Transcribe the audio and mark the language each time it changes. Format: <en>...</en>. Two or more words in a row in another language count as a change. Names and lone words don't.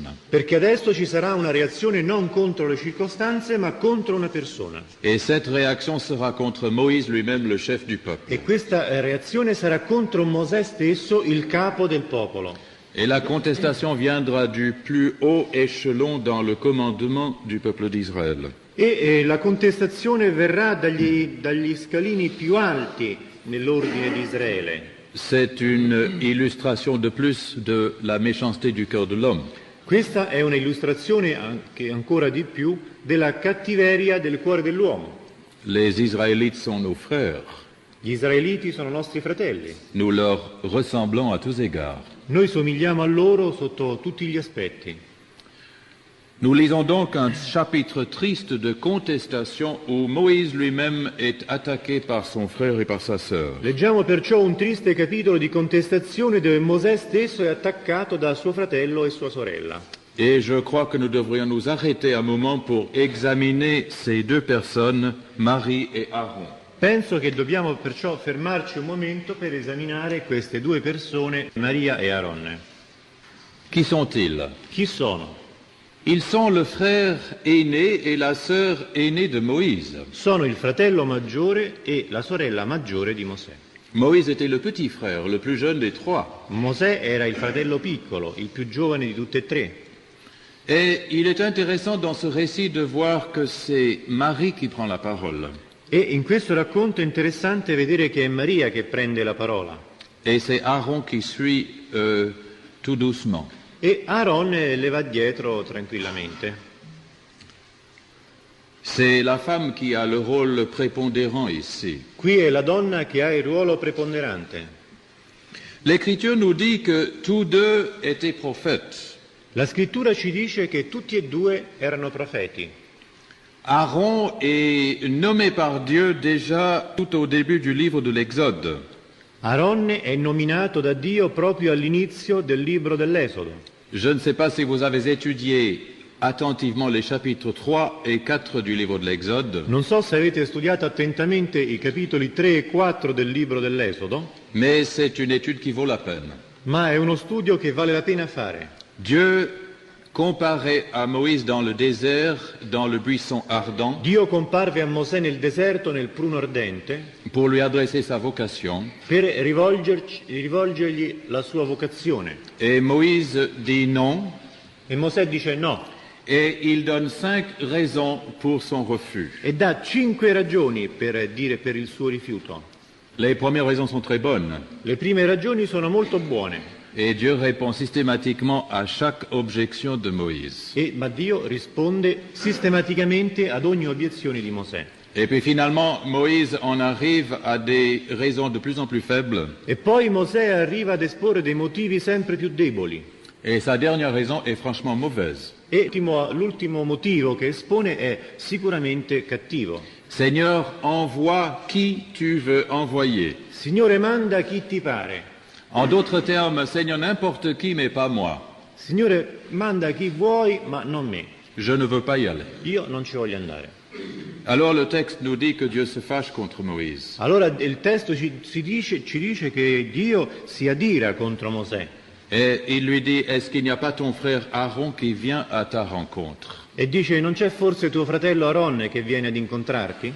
<it>Perché adesso ci sarà una reazione non contro le circostanze, ma contro una persona.</it> <fr>Et cette réaction sera contre Moïse lui-même, le chef du peuple.</fr> <it>E questa reazione sarà contro Mosè stesso, il capo del popolo.</it> <fr>Et la contestation viendra du plus haut échelon dans le commandement du peuple d'Israël.</fr> <it>E la contestazione verrà dagli scalini più alti nell'ordine di Israele.</it> <fr>C'est une illustration de plus de la méchanceté du cœur de l'homme.</fr> <it>Questa è un'illustrazione anche ancora di più della cattiveria del cuore dell'uomo.</it> <fr>Les Israélites sont nos frères.</fr> <it>Gli israeliti sono nostri fratelli.</it> <fr>Nous leur ressemblons à tous égards.</fr> <it>Noi somigliamo a loro sotto tutti gli aspetti.</it> <fr>Nous lisons donc un chapitre triste de contestation où Moïse lui-même est attaqué par son frère et par sa sœur.</fr> <it>Leggiamo perciò un triste capitolo di contestazione dove Mosè stesso è attaccato da suo fratello e sua sorella.</it> <fr>Et je crois que nous devrions nous arrêter un moment pour examiner ces deux personnes, Marie et Aaron.</fr> <it>Penso che dobbiamo perciò fermarci un momento per esaminare queste due persone, Maria e Aaronne.</it> <fr>Qui sont-ils?</fr> <it>Chi sono?</it> <fr>Ils sont le frère aîné et la sœur aînée de Moïse.</fr> <it>Sono il fratello maggiore e la sorella maggiore di Mosè.</it> <fr>Moïse était le petit frère, le plus jeune des trois.</fr> <it>Mosè era il fratello piccolo, il più giovane di tutte e tre.</it> <fr>Et il est intéressant dans ce récit de voir que c'est Marie qui prend la parole.</fr> <it>E in questo racconto è interessante vedere che è Maria che prende la parola.</it> <fr>Et c'est Aaron qui suit tout doucement.</fr> <it>E Aaron le va dietro tranquillamente.</it> <fr>C'est la femme qui a le rôle prépondérant ici.</fr> <it>Qui è la donna che ha il ruolo preponderante.</it> <fr>L'Écriture nous dit que tous deux étaient prophètes.</fr> <it>La scrittura ci dice che tutti e due erano profeti.</it> <fr>Aaron est nommé par Dieu déjà tout au début du livre de l'Exode.</fr> <it>Aaronne è nominato da Dio proprio all'inizio del libro dell'Esodo.</it> <fr>Je ne sais pas si vous avez étudié attentivement les chapitres 3 et 4 du livre de l'Exode,</fr> <it>Non so se avete studiato attentamente i capitoli 3 e 4 del libro dell'Esodo,</it> <fr>mais c'est une étude qui vaut la peine.</fr> <it>ma è uno studio che vale la pena fare.</it> <fr>Dieu comparé à Moïse dans le désert, dans le buisson ardent,</fr> <it>Dio comparve a Mosè nel deserto, nel pruno ardente,</it> <fr>pour lui adresser sa vocation.</fr> <it>per rivolgergli la sua vocazione.</it> <fr>Et Moïse dit non,</fr> <it>E Mosè dice no,</it> <fr>et il donne 5 raisons pour son refus.</fr> <it>e dà 5 ragioni per il suo rifiuto.</it> <fr>Les premières raisons sont très bonnes,</fr> <it>Le prime ragioni sono molto buone,</it> <fr>et Dieu répond systématiquement à chaque objection de Moïse.</fr> <it>ma Dio risponde sistematicamente ad ogni obiezione di Mosè.</it> <fr>Et puis finalement, Moïse en arrive à des raisons de plus en plus faibles,</fr> <it>E poi Mosè arriva ad esporre dei motivi sempre più deboli.</it> <fr>et sa dernière raison est franchement mauvaise.</fr> <it>E l'ultimo motivo che espone è sicuramente cattivo.</it> <fr>Seigneur, envoie qui tu veux envoyer.</fr> <it>Signore, manda chi ti pare.</it> <fr>En d'autres termes, Seigneur, n'importe qui, mais pas moi.</fr> <it>Signore, manda chi vuoi, ma non me.</it> <fr>Je ne veux pas y aller.</fr> <it>Io non ci voglio andare.</it> <fr>Alors le texte nous dit que Dieu se fâche contre Moïse.</fr> <it>Allora il testo ci dice che Dio si adira contro Mosè</it> <fr>Et il lui dit, est-ce qu'il n'y a pas ton frère Aaron qui vient à ta rencontre?</fr> <it>e dice: non c'è forse tuo fratello Aaronne che viene ad incontrarti?</it>